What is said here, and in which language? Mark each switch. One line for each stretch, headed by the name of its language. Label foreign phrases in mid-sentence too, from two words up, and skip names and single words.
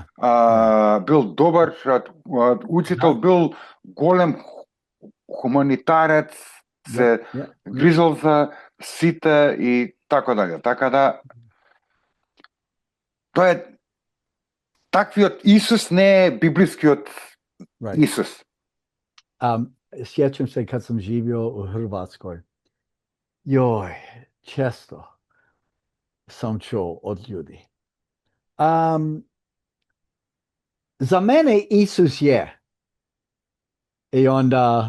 Macedonian: бил добар учител, бил голем хуманитарец, се
English: Yeah.
Macedonian: грижал за сите и така дале. Така да, тоа е таквиот Исус, не е библискиот
English: Right.
Macedonian: Исус.
Croatian: Сjećam se kad sam živio u Hrvatskoj. Joj, često sam čuo od ljudi. Za mene Isus je. I onda,